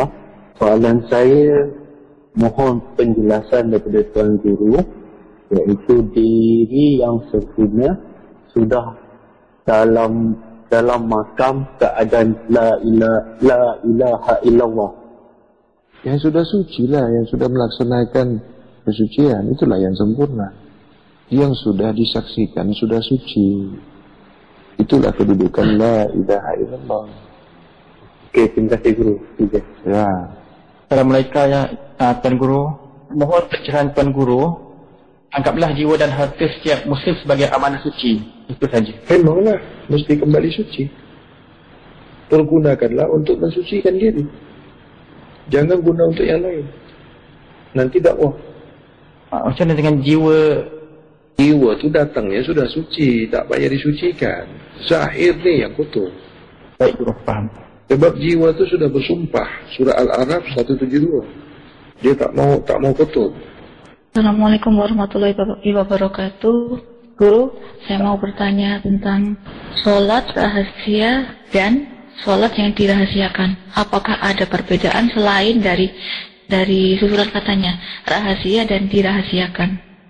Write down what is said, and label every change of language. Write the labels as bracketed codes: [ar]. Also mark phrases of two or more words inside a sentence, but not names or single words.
[ms] Soalan saya mohon penjelasan daripada Tuan Guru, iaitu diri yang sempurna sudah dalam makam keadaan [ar] لا إله إلا الله. [ms] Yang sudah suci lah, yang sudah melaksanakan kesucian, itulah yang sempurna. Yang sudah disaksikan sudah suci. Itulah kedudukan [ar] لا إله إلا الله. [ms] Okey, terima kasih Guru. Ya. Assalamualaikum ya Tuan Guru. Mohon pencerahan Tuan Guru. Anggaplah jiwa dan harta setiap muslim sebagai amanah suci. Itu saja. Memanglah mesti kembali suci. Pergunakanlah untuk mensucikan diri. Jangan guna untuk yang lain. Nanti dakwah. Macam mana dengan jiwa? Jiwa tu datangnya sudah suci, tak payah disucikan. Zahir ni yang kotor. Baik Guru, faham. Sebab jiwa tu sudah bersumpah. Surah Al-Araf 172. Dia tak mau kotor. [ar] السلام عليكم ورحمة الله وبركاته. [id] Guru, saya mau bertanya tentang sholat rahasia dan sholat yang dirahasiakan. Apakah ada perbedaan selain dari susunan katanya rahasia dan dirahasiakan?